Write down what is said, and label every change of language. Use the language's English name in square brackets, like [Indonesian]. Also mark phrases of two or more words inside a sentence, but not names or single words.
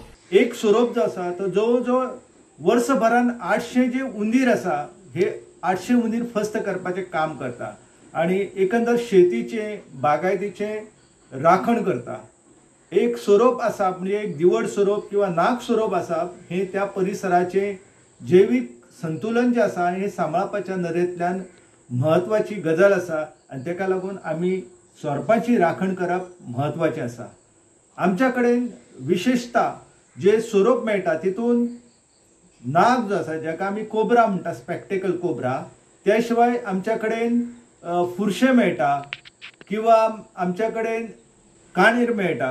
[Konkani] एक स्वरूप जो असा तो जवळजवळ वर्षभरान 800 जे उंदीर असा हे 800 उंदीर फस्त करपाचे काम करता आणि एकंदर शेतीचे बागायतीचे राखण करता. एक स्वरूप असा म्हणजे एक दिवड स्वरूप किंवा नाग स्वरूप असा हे त्या परिसराचे जैविक संतुलन जे असा हे सांबाळपाच्या नदरेंतल्यान महत्वाची गजाल असा आणि ताका लागून आमी स्वरूपाची राखण करप महत्वाचें असा. आमच्या कडेन विशेषता जे स्वरूप मेळटा तितून नाग जो आसा जाका आमी कोबरा म्हणटा, [English] spectacle cobra, [Konkani] त्या शिवाय आमच्या कडेन फुरशे मेळटा किंवा आमच्या कडेन काणीर मेळटा.